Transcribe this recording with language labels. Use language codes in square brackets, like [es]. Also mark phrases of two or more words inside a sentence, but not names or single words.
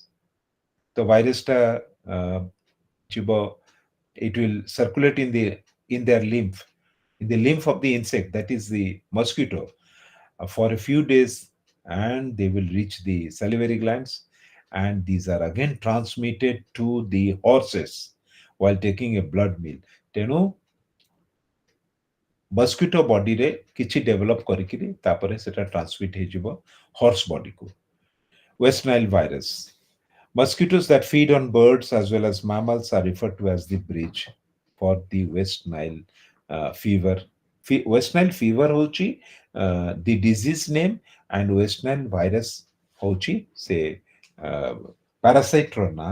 [en] The virus it will circulate in their lymph, in the lymph of the insect, that is the mosquito, for a few days, and they will reach the salivary glands, and these are again transmitted to the horses while taking a blood meal. [or] ତେଣୁ [en] mosquito body [or] ରେ କିଛି develop କରିକିରି ତାପରେ ସେଟା transmit ହେଇଯିବ [en] horse body [or] କୁ. [en] West Nile virus. Mosquitoes that feed on birds as well as mammals are referred to as the bridge for the West Nile fever. West Nile fever hochi the disease name, and West Nile virus hochi say parasite rona.